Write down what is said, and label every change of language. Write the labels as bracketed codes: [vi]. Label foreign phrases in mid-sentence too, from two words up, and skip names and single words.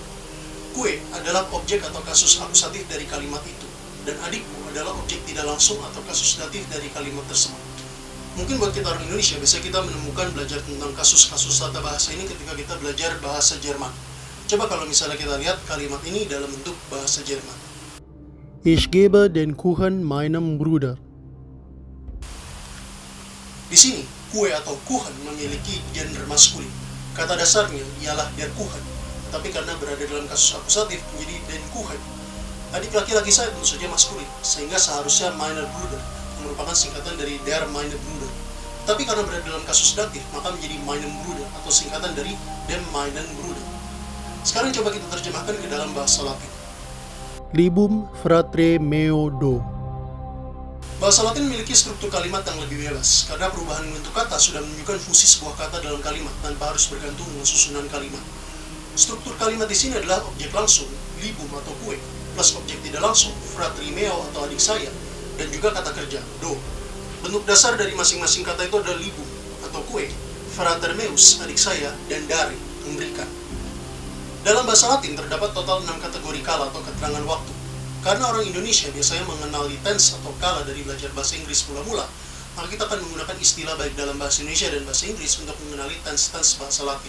[id] Kue adalah objek atau kasus akusatif dari kalimat itu, dan adikku adalah objek tidak langsung atau kasus datif dari kalimat tersebut. Mungkin buat kita orang Indonesia, biasanya kita menemukan belajar tentang kasus-kasus tata bahasa ini ketika kita belajar bahasa Jerman. Coba kalau misalnya kita lihat kalimat ini dalam bentuk bahasa Jerman. [de] Ich gebe den Kuchen meinem Bruder. [id] Di sini, kue atau Kuchen memiliki gender maskulin. Kata dasarnya ialah [de] der Kuchen, [id] tapi karena berada dalam kasus akusatif menjadi [de] den Kuchen. [id] Adik laki-laki saya tentu saja maskulin, sehingga seharusnya [de] meiner Bruder, [id] yang merupakan singkatan dari [de] der meiner Bruder. [id] Tapi karena berada dalam kasus datif, maka menjadi [de] meinem Bruder [id] atau singkatan dari [de] dem meinen Bruder. [id] Sekarang coba kita terjemahkan ke dalam bahasa Latin. [la] Libum fratre meo do. [id] Bahasa Latin memiliki struktur kalimat yang lebih bebas, karena perubahan bentuk kata sudah menunjukkan fungsi sebuah kata dalam kalimat tanpa harus bergantung dengan susunan kalimat. Struktur kalimat di sini adalah objek langsung, libum atau kue, plus objek tidak langsung, [la] fratri meo [id] atau adik saya, dan juga kata kerja, do. Bentuk dasar dari masing-masing kata itu adalah libum atau kue, [la] frater meus, [id] adik saya, dan dare, memberikan. Dalam bahasa Latin terdapat total 6 kategori kala atau keterangan waktu. Karena orang Indonesia biasanya mengenali tense atau kala dari belajar bahasa Inggris mula-mula, maka kita akan menggunakan istilah baik dalam bahasa Indonesia dan bahasa Inggris untuk mengenali tense-tense bahasa Latin.